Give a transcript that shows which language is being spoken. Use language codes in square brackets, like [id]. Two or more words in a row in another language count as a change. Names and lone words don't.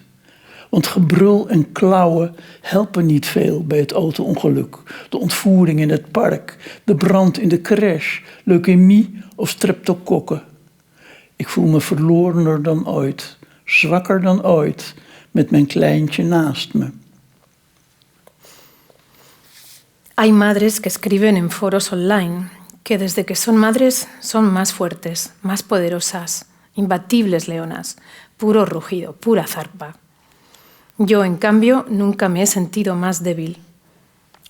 [nl] Want gebrul en klauwen helpen niet veel bij het auto-ongeluk. De ontvoering in het park, de brand in de crash, leukemie of streptokokken. Ik voel me verlorener dan ooit, zwakker dan ooit, met mijn kleintje naast me. [es] Hay madres que escriben en foros online que desde que son madres son más fuertes, más poderosas, imbatibles leonas, puro rugido, pura zarpa. Yo, en cambio, nunca me he sentido más débil.